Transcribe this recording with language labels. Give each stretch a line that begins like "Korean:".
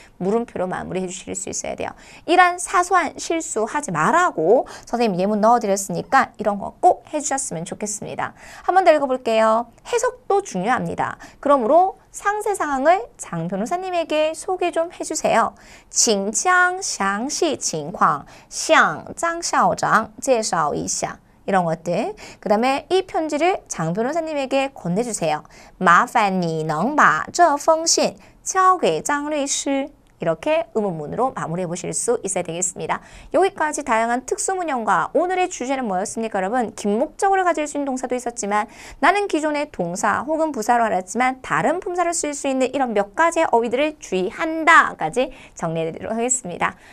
Korean: 물음표로 마무리해 주실 수 있어야 돼요. 이런 사소한 실수하지 말라고 선생님 예문 넣어드렸으니까 이런 거 꼭 해주셨으면 좋겠습니다. 한 번 더 읽어볼게요. 해석도 중요합니다. 그러므로 상세 상황을 장 변호사님에게 소개 좀 해주세요.
Chinese: 请将详细情况向张校长介绍一下
Korean: 이런 것들. 그 다음에 이 편지를 장 변호사님에게 건네주세요.
Chinese: 麻烦你能把这封信交给张律师
Korean: 이렇게 의문문으로 마무리해 보실 수 있어야 되겠습니다. 여기까지 다양한 특수문형과 오늘의 주제는 뭐였습니까, 여러분? 긴목적으로 가질 수 있는 동사도 있었지만 나는 기존의 동사 혹은 부사로 알았지만 다른 품사를 쓸 수 있는 이런 몇 가지의 어휘들을 주의한다까지 정리해 드리도록 하겠습니다.